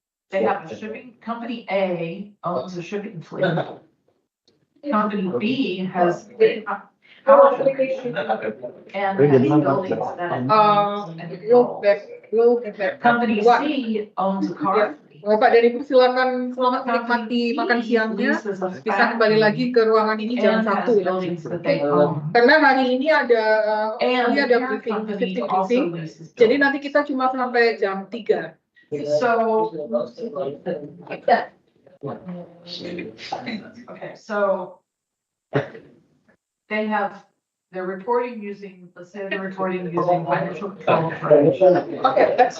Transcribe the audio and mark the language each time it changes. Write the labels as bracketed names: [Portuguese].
[English] They have a shipping, company A owns a shipping fleet. Company B has power generation and has buildings that it owns and controls. Company C owns a car fleet. [Indonesian] Bapak dan Ibu silakan selamat menikmati makan siangnya. Bisa kembali lagi ke ruangan ini jam 1 ya. Karena hari ini ada briefing. Jadi nanti kita cuma sampai jam 3. [English] So okay, so they're reporting using, let's say they're reporting using financial control approach. Okay, that's